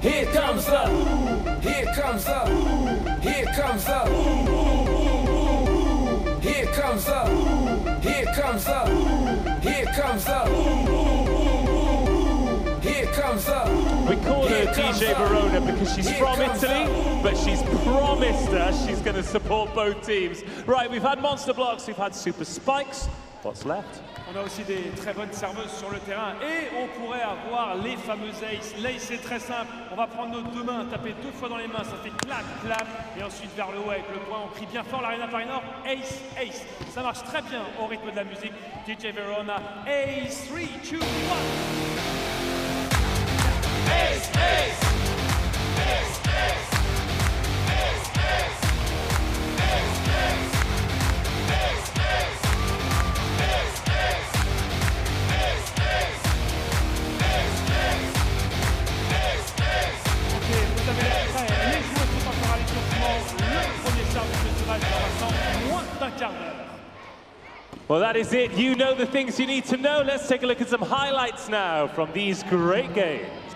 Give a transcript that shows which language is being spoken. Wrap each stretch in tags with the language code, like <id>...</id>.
<en>Here comes the, here comes the, here comes the, here comes the, here comes the, here comes the, here comes the. We call her DJ Verona because she's from Italy, but she's promised us she's going to support both teams. Right, we've had monster blocks, we've had super spikes. spots left.</en> <fr>On a aussi des très bonnes serveuses sur le terrain et on pourrait avoir les fameuses aces. L'ace, c'est très simple. On va prendre nos deux mains, taper 2 fois dans les mains, ça fait clac, clac, et ensuite vers le haut avec le poing. On crie bien fort l'Arena Paris Nord. Ace, ace. Ça marche très bien au rythme de la musique. DJ Verona, ace, 3, 2, 1. Ace, ace. Ace, ace. Ace, ace. Ace, ace. Ace, ace. Ace, ace. Ace, ace. Ace, ace. Ace, ace. Ok, vous avez l'air prêts. Les joueurs sont encore à l'échauffement. Le premier service de tirage dans moins d'un quart d'heure.</fr> <en>Well, that is it. You know the things you need to know. Let's take a look at some highlights now from these great games.</en>